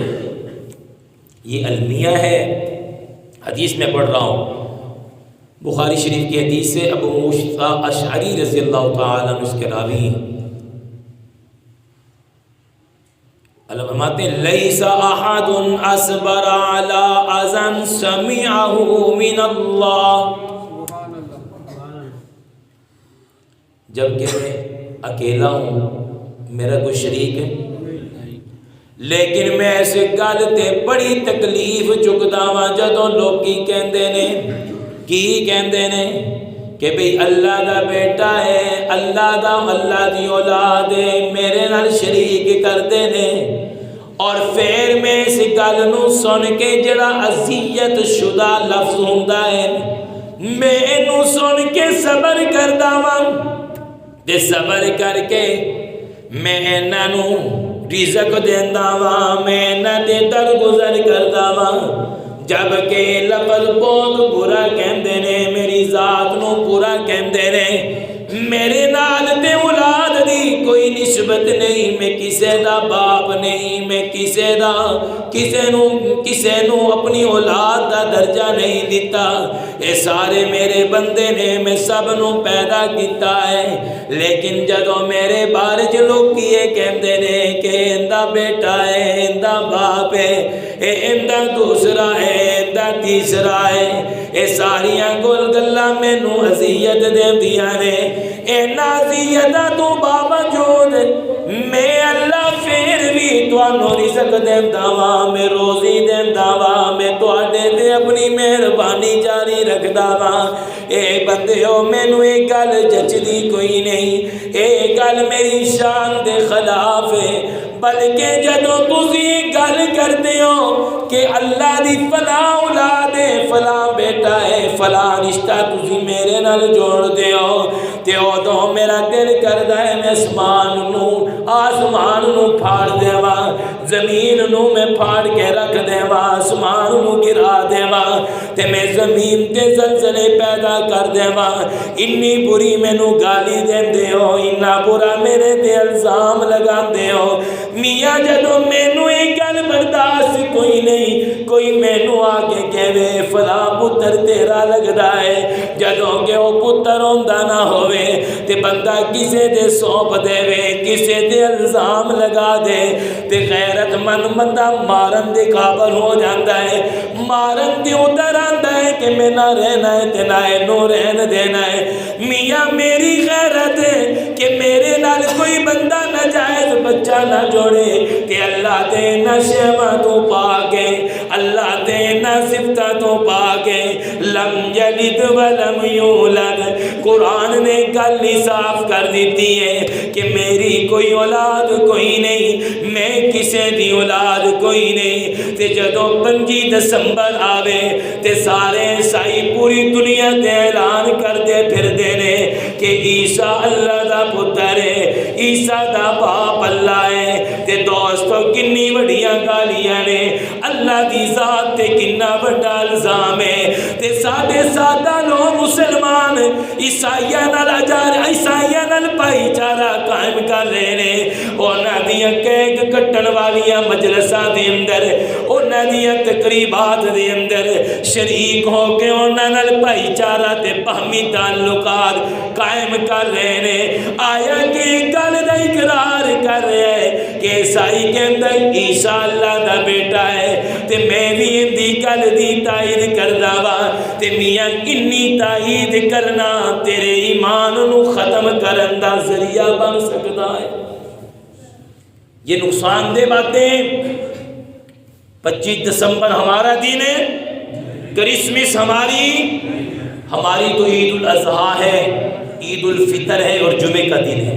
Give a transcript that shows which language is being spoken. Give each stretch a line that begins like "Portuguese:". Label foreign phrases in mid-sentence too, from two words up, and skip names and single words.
Urdu: یہ المیہ ہے، حدیث میں پڑھ رہا ہوں، بخاری شریف کی حدیث سے، ابو موسیٰ اشعری
Arabic: رضی اللہ تعالیٰ عنہ
Urdu: اس کے راوی ہیں، اللہ فرماتے ہیں
Arabic: لیس احد اصبر علی اذى سمعه من اللہ۔
Urdu: جب کہ میں اکیلا ہوں، میرا کوئی شریک ہے،
Punjabi: لیکن میں ایسے گل تے بڑی تکلیف چکدا واں جدوں لوکی کہندے نے، کی کہندے نے کہ بھئی اللہ دا بیٹا ہے، اللہ دی اولاد ہے، میرے نال شریک کردے نے۔ اور پھر میں اس گل نو سن کے جڑا اذیت شدہ لفظ ہوندا ہے، میں اینو سن کے صبر کردا واں، تے صبر کر کے میں انہاں نو رزق دیندا واں، میں انہاں دے درگزر کردا واں۔ جبکہ لفظ بہت برا کہندے نے، میری ذات نو برا کہندے نے، میرے نال تے اولاد دی کوئی نسبت نہیں، میں کسے دا باپ نہیں، میں کسے نو اپنی اولاد دا درجہ نہیں دیتا، اے سارے میرے بندے نے، میں سب نو پیدا کیتا ہے۔ لیکن جدوں میرے بارے چ لوگ یہ کہندے نے کہ اندا بیٹا ہے، اندا باپ ہے، اے اندا دوسرا ہے، اندا تیسرا ہے، اے ساریاں گلاں مینوں اذیت دیندیاں نے۔ اینا اذیتاں تو باوجود میں اللہ پھر بھی تانوں رزق دیندا واں، میں روزی دیندا واں، میں تواڈے تے اپنی مہربانی جاری رکھدا واں۔ اے بندیو، مینوں اے گل جچدی کوئی نہیں، اے گل میری شان دے خلاف ہے۔ بلکہ جدوں تسی گل کردے ہو کہ اللہ دی فلاں اولاد ہے، فلاں بیٹا ہے، فلاں رشتہ تسی میرے نال جوڑ دے ہو، تے ادوں میرا دل کردا ہے میں آسمان نو پھاڑ دیواں، زمین نو میں پھاڑ کے رکھ دیواں، آسمان نو گرا دیواں، تے میں زمین تے زلزلے پیدا کر دیواں۔ انی بری مینوں گالی دیندے ہو، اتنا برا میرے تے الزام لگاندے ہو۔ میاں جدوں مینوں یہ گل برداشت کوئی نہیں، کوئی مینوں آ کے کہے فلاں پتر تیرا لگدا ہے، جدوں کہ وہ پتر ہوندا نہ ہوئے تے بندہ کسے دے سونپ دے وے، کسے دے الزام لگا دے تے غیرت مند بندہ مارن دے قابل ہو جاندا ہے، مارن تے ادھر آندا ہے کہ میں نہ رہنا ہے تے نہ اینو رہن دینا ہے۔ میاں میری غیرت ہے کہ میرے نال کوئی بندہ ناجائز بچہ نہ جوڑے، کہ اللہ دے نہ شیواں تو پاکے، اللہ دے نہ صفتہ تو پاکے،
Arabic: لم یلد ولم یولد۔
Punjabi: قرآن نے گل صاف کر دیتی ہے کہ میری کوئی اولاد کوئی نہیں، میں کسے دی اولاد کوئی نہیں۔ تے جدوں 25 دسمبر آوے تے سارے عیسائی پوری دنیا تے اعلان کردے پھر دینے کہ عیسیٰ اللہ دا پتر ہے، عیسیٰ دا باپ اللہ ہے۔ تے دوستو کنی وڈیاں گالیاں نے، اللہ دی ذات تے کنا بڑا الزام ہے۔ تے ساڈے سادہ لوگ مسلمان عیسائیاں نال بھائی چارہ قائم کر رہے نے، انہاں دیاں کیک کٹن والیاں مجلساں دے اندر، انہاں دیاں تقریبات دے اندر شریک ہو کے انہاں نال بھائی چارہ تے باہمی تعلقات قائم کر رہے نے۔ آیا کہ گل دا اقرار کر رہے ہیں کہ عیسائی کے اندر عیسیٰ اللہ دا بیٹا ہے، تے میں بھی ان دی گل دی تائید کردا وا، تے میاں انی تائید کرنا تیرے ایمان نو ختم کرن دا ذریعہ بن سکتا ہے۔
Urdu: یہ نقصان دہ باتیں۔ 25 دسمبر ہمارا دن ہے، کرسمس ہماری تو عید الاضحیٰ ہے، عید الفطر ہے اور جمعے کا دن ہے۔